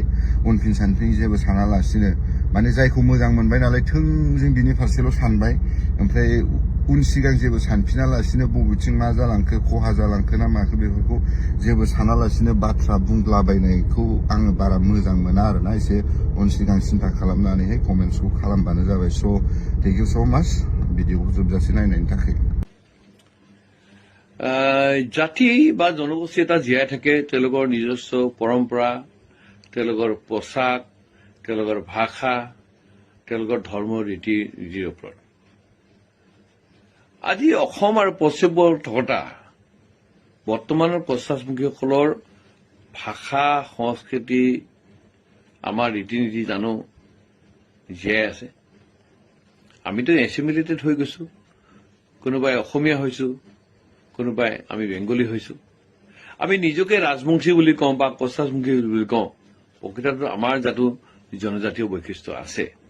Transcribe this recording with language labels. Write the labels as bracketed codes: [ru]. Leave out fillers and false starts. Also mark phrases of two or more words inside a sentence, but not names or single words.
[brx] उनफिन सानफिन जेबो सानालासिनो माने जायखौ मोजां मोनबाय नालाय थोंजों बिनि फारसेल' सानबाय ओमफ्राय उन सिगां जेबो सानफिनालासिनो बबेथिं मा जालांखो खहा जालांखो ना माखो बेफोरखौ जेबो सानालासिनो बाथ्रा बुंलाबायनायखौ आङो बारा मोजां मोना आरोना एसे उन सिगां सिन्था खालामनानैहाय कमेन्ट्सखौ खालामबानो जाबाय स' [en] thank you so much [brx] भिडिअखौ जोबजासे नायनायनि थाखाय [as] জাতি বা জনগোষ্ঠী এটা জীয়াই থাকে তেওঁলোকৰ নিজস্ব পৰম্পৰা তেওঁলোকৰ পোছাক তেওঁলোকৰ ভাষা তেওঁলোকৰ ধৰ্ম ৰীতি নীতিৰ ওপৰত আজি অসম আৰু পশ্চিমবংগত থকা বৰ্তমানৰ পশ্চাদমুখীসকলৰ ভাষা সংস্কৃতি আমাৰ ৰীতি নীতি জানো জীয়াই আছে আমিতো এছিমিলেটেড হৈ গৈছো কোনোবাই অসমীয়া হৈছো কোনোবাই আমি বেংগলী হৈছো আমি নিজকে ৰাজবংশী বুলি কওঁ বা পশ্চাদমুখী বুলি কওঁ প্ৰকৃততে আমাৰ জাতো জনজাতীয় বৈশিষ্ট্য আছে